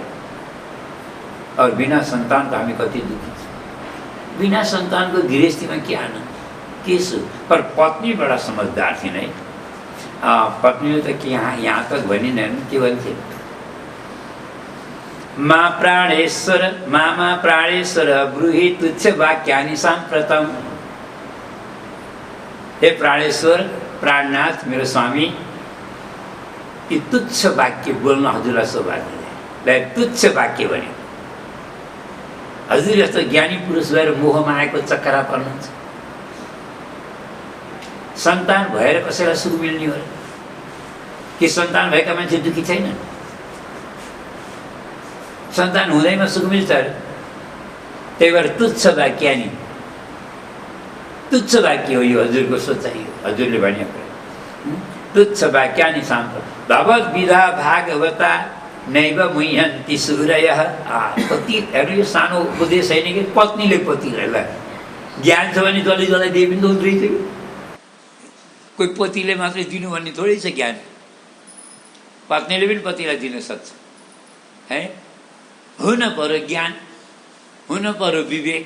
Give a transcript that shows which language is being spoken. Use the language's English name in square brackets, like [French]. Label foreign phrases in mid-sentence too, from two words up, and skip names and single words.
[Nepali] और बिना सन्तान त हामी कति दुखी छौँ। बिना सन्तानको गृहस्थीमा के आनन्द, के सुख। पर पत्नी बडा समझदार थिइन् है। पत्नीले त के यहाँ तक भनिन्, के भन्थे, [Sanskrit] मा प्राणेश्वर मामा प्राणेश्वर ब्रूहि तुच्छ वाक्यानि साम्प्रतम। [Nepali] हे प्राणेश्वर, प्राणनाथ, मेरो स्वामी, यी तुच्छ वाक्य बोल्न हजुरलाई सौभाग्य, तुच्छ वाक्य भन्यो। हजुर जस्तो ज्ञानी पुरुष भएर मोह मायाको चक्करा पर्नुहुन्छ। सन्तान भएर कसैलाई सुख मिल्ने हो कि सन्तान भएका मान्छे दुखी छैनन्? सन्तान हुँदैमा सुख मिल्छ। त्यही भएर तुच्छ वाक्य नि, तुच्छ वाक्य हो यो, हजुरको सोचाइ हो, हजुरले भनेको [Sanskrit] तुच्छ वाक्यानि साम्प भगवत विधा भागवता नैव मुह्यन्ति सूरयः। [Nepali] पतिहरू यो सानो उपदेश होइन कि पत्नीले पतिलाई ज्ञान छ भने जसले जसलाई दिए पनि हुँदो रहेछ कि कोही पतिले मात्रै दिनु भन्ने थोरै छ ज्ञान। पत्नीले पनि पतिलाई दिन सक्छ है। हुन पर्यो ज्ञान, हुन पर्यो विवेक।